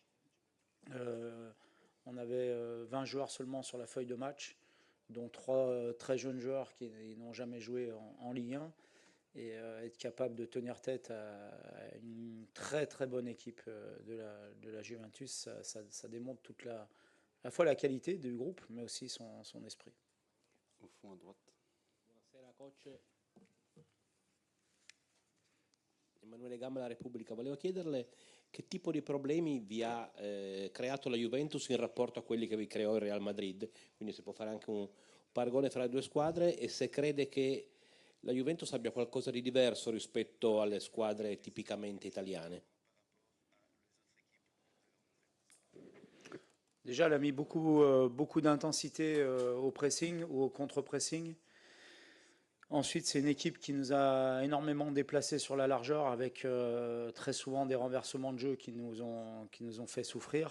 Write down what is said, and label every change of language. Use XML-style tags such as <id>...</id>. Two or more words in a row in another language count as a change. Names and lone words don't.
<fr>On avait 20 joueurs seulement sur la feuille de match, dont 3 très jeunes joueurs qui n'ont jamais joué en Ligue 1. être capable de tenir tête à une très très bonne équipe de la Juventus, ça démontre toute à la fois la qualité du groupe, mais aussi son esprit. Au fond à droite.</fr> <it>Buonasera coach. Emanuele Gamma, La Repubblica. Volevo chiederle che tipo di problemi vi ha creato la Juventus in rapporto a quelli che vi creò il Real Madrid, quindi se può fare anche un paragone fra le due squadre, e se crede che la Juventus abbia qualcosa di diverso rispetto alle squadre tipicamente italiane.</it> <fr>Déjà, elle a mis beaucoup d'intensité au pressing ou au contre-pressing. Ensuite, c'est une équipe qui nous a énormément déplacés sur la largeur avec très souvent des renversements de jeu qui nous ont fait souffrir.</fr>